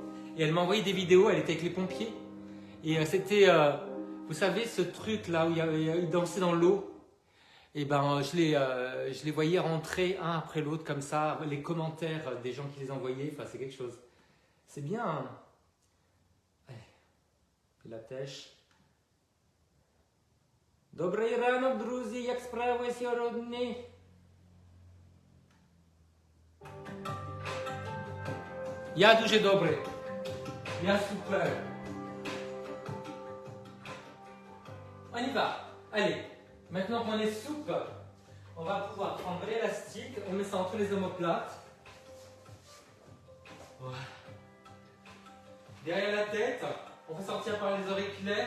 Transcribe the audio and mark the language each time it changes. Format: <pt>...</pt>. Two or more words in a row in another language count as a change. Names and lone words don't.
<fr>Et elle m'a envoyé des vidéos, elle était avec les pompiers. Et c'était, vous savez, ce truc-là où ils dansaient dans l'eau. Et ben, je les voyais rentrer un après l'autre comme ça, les commentaires des gens qui les envoyaient, enfin, c'est quelque chose. C'est bien. Hein. Allez, la tèche.</fr> <uk>Добрий ранок, друзі, як справи сьогодні? Я дуже добрий. Я супер.</uk> <fr>On y va. Allez, maintenant qu'on est souple, on va pouvoir prendre l'élastique, on met ça entre les omoplates. Voilà. Derrière la tête, on fait sortir par les auriculaires.</fr>